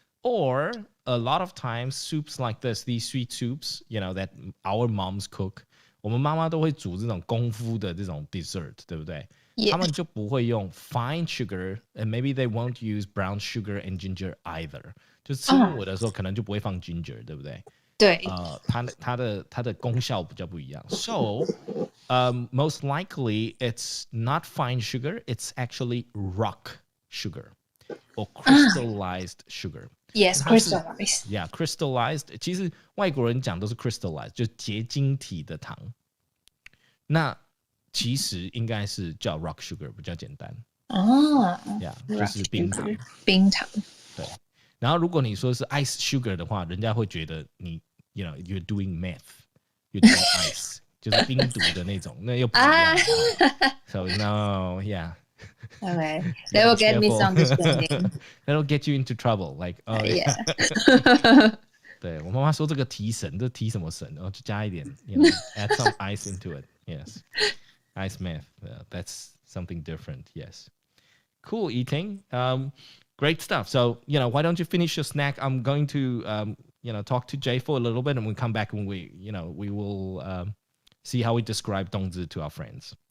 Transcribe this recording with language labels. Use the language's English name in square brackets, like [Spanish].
[English] Or a lot of times soups like this, these sweet soups, that our moms cook, [Chinese] 我们妈妈都会煮这种功夫的这种 [English] dessert, [Chinese] 对不对？ [English] Yes. [Chinese] 他们就不会用 [English] fine sugar, and maybe they won't use brown sugar and ginger either. [Chinese] 就是吃我的时候可能就不会放 ginger, 对不对？对。它的功效比较不一样。 [English] So, most likely it's not fine sugar, it's actually rock sugar or crystallized sugar. Yes, crystallized. Yeah, crystallized. [Chinese] 其实外国人讲都是 crystallized, 就是结晶体的糖。那其实应该是叫 rock sugar 比较简单。 [English] Yeah, [Chinese] 就是冰糖。冰糖。对。然后如果你说是 ice sugar 的话，人家会觉得你 [English] you're doing meth, you're doing ice, [Chinese] 就是冰毒的那种，那又不一样。 [English] So no, yeah. Okay, they will get misunderstanding. That'll get you into trouble. Like, yeah. [Chinese] 对我妈妈说这个提神，这提什么神？然后就加一点， [English] add some ice into it. Yes, ice meth. That's something different. Yes, cool eating. Great stuff. So why don't you finish your snack? I'm going to talk to Jay for a little bit, and we'll come back and we will see how we describe 冬至 to our friends.